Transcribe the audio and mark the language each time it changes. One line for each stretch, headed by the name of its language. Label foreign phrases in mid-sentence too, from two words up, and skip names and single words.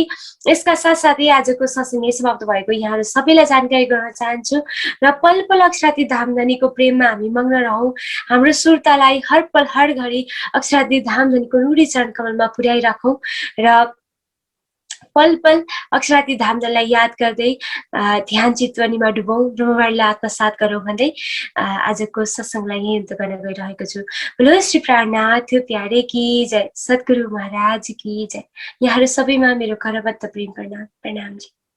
Nepali: यसका साथसाथै आजको सत्सङ्ग समाप्त भएको यहाँहरू सबैलाई जानकारी गराउन चाहन्छु र पल पल अक्षराती धामधनीको प्रेममा हामी मग्न रहौँ हाम्रो सुरतालाई हर पल हर घडी अक्षराती धामधनीको रूढी चरण कमलमा पुर्याइराखौँ र पल पल अक्षराती धामलाई याद गर्दै ध्यान चितवनीमा डुबौँ, ब्रह्मवाणीलाई आत्मसात गरौँ भन्दै आजको सत्सङ्गलाई यही अन्त गर्न गइरहेको छु।
Hindi: बोलो श्री प्राणनाथ प्यारे की जय, सद्गुरु महाराज की जय।
Nepali: यहाँहरू सबैमा मेरो करबद्ध प्रेम प्रणाम जी।